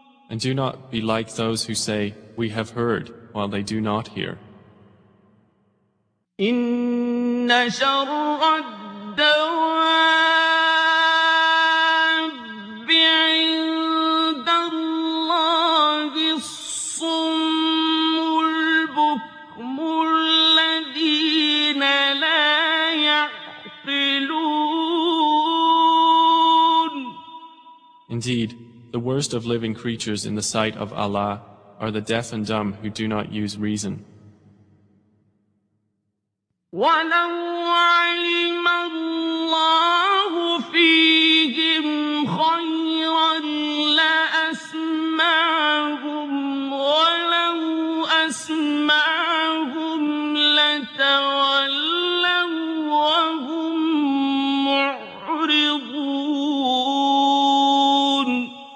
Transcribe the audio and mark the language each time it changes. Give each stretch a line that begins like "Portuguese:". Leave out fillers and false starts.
English: And do not be like those who say, "We have heard," while they do not hear.
Arabic: إن شر الدواب عند الله الصم البكم الذين لا يعقلون.
English: Indeed, the worst of living creatures in the sight of Allah are the deaf and dumb who do not use reason.
Arabic: وَلَوْ عَلِمَ اللَّهُ فِيهِمْ خَيْرًا لَأَسْمَعَهُمْ وَلَوْ أَسْمَعَهُمْ لَتَوَلَّوْا وَهُمْ مُعْرِضُونَ.